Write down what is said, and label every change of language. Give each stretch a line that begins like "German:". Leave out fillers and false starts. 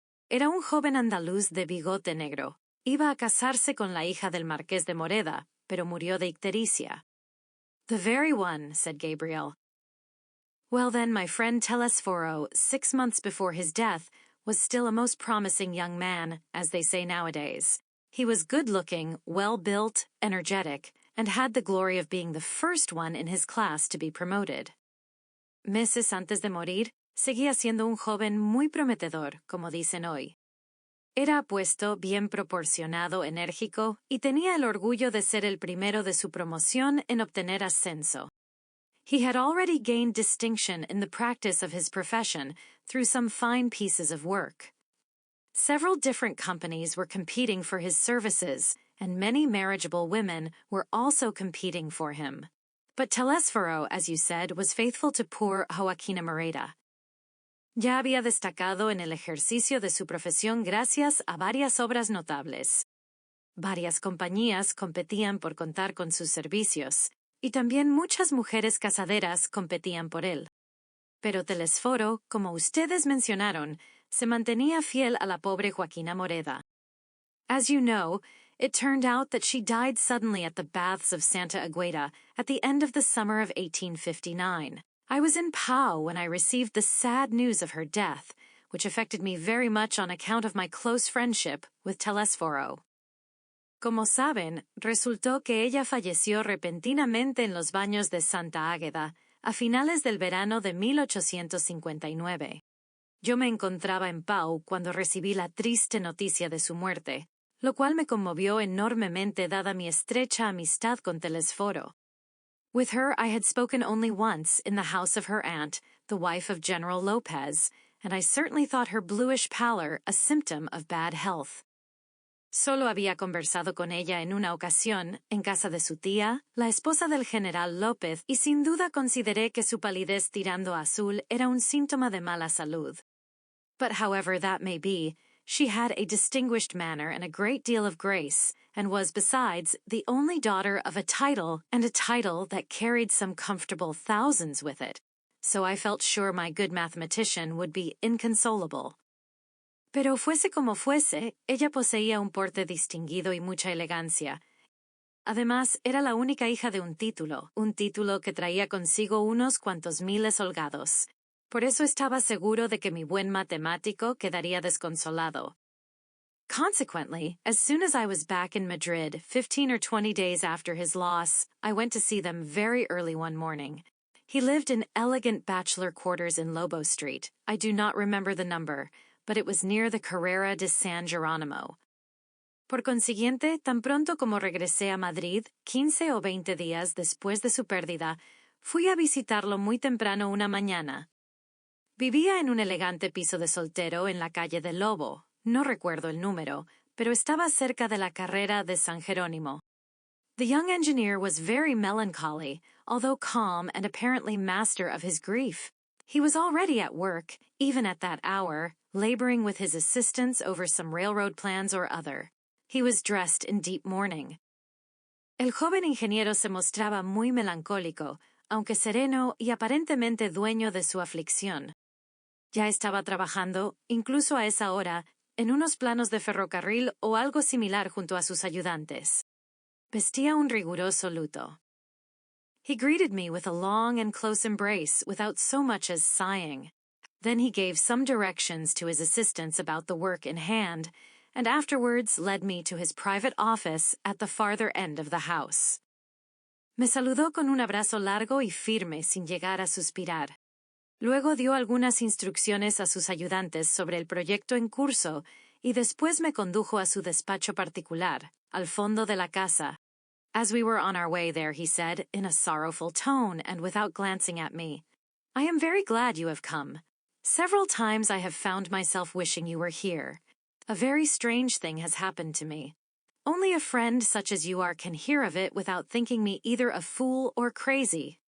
Spanish: Era un joven andaluz de bigote negro. Iba a casarse con la hija del Marqués de Moreda, pero murió de ictericia.
English: The very one, said Gabriel. Well then, my friend Telesforo, 6 months before his death, was still a most promising young man, as they say nowadays. He was good-looking, well-built, energetic, and had the glory of being the first one in his class to be promoted.
Spanish: Meses antes de morir, seguía siendo un joven muy prometedor, como dicen hoy. Era apuesto, bien proporcionado, enérgico, y tenía el orgullo de ser el primero de su promoción en obtener ascenso.
English: He had already gained distinction in the practice of his profession through some fine pieces of work. Several different companies were competing for his services, and many marriageable women were also competing for him. But Telesforo, as you said, was faithful to poor Joaquina Moreda.
Spanish: Ya había destacado en el ejercicio de su profesión gracias a varias obras notables. Varias compañías competían por contar con sus servicios, y también muchas mujeres casaderas competían por él. Pero Telesforo, como ustedes mencionaron, se mantenía fiel a la pobre Joaquina Moreda.
English: As you know, it turned out that she died suddenly at the baths of Santa Agueda at the end of the summer of 1859. I was in Pau when I received the sad news of her death, which affected me very much on account of my close friendship with Telesforo.
Spanish: Como saben, resultó que ella falleció repentinamente en los baños de Santa Águeda a finales del verano de 1859. Yo me encontraba en Pau cuando recibí la triste noticia de su muerte, lo cual me conmovió enormemente dada mi estrecha amistad con Telesforo.
English: With her I had spoken only once in the house of her aunt, the wife of General Lopez, and I certainly thought her bluish pallor a symptom of bad health.
Spanish: Solo había conversado con ella en una ocasión, en casa de su tía, la esposa del general López, y sin duda consideré que su palidez tirando a azul era un síntoma de mala salud.
English: But however that may be, she had a distinguished manner and a great deal of grace, and was, besides, the only daughter of a title, and a title that carried some comfortable thousands with it, so I felt sure my good mathematician would be inconsolable.
Spanish: Pero fuese como fuese, ella poseía un porte distinguido y mucha elegancia. Además, era la única hija de un título que traía consigo unos cuantos miles holgados. Por eso estaba seguro de que mi buen matemático quedaría desconsolado.
English: Consequently, as soon as I was back in Madrid, 15 or 20 days after his loss, I went to see them very early one morning. He lived in elegant bachelor quarters in Lobo Street. I do not remember the number, but it was near the Carrera de San Jerónimo.
Spanish: Por consiguiente, tan pronto como regresé a Madrid, 15 o 20 días después de su pérdida, fui a visitarlo muy temprano una mañana. Vivía en un elegante piso de soltero en la calle del Lobo. No recuerdo el número, pero estaba cerca de la Carrera de San Jerónimo.
English: The young engineer was very melancholy, although calm and apparently master of his grief. He was already at work, even at that hour, laboring with his assistants over some railroad plans or other. He was dressed in deep mourning.
Spanish: El joven ingeniero se mostraba muy melancólico, aunque sereno y aparentemente dueño de su aflicción. Ya estaba trabajando, incluso a esa hora, en unos planos de ferrocarril o algo similar junto a sus ayudantes. Vestía un riguroso luto.
English: He greeted me with a long and close embrace without so much as sighing. Then he gave some directions to his assistants about the work in hand, and afterwards led me to his private office at the farther end of the house.
Spanish: Me saludó con un abrazo largo y firme sin llegar a suspirar. Luego dio algunas instrucciones a sus ayudantes sobre el proyecto en curso y después me condujo a su despacho particular, al fondo de la casa.
English: As we were on our way there, he said, in a sorrowful tone and without glancing at me, "I am very glad you have come. Several times I have found myself wishing you were here. A very strange thing has happened to me. Only a friend such as you are can hear of it without thinking me either a fool or crazy.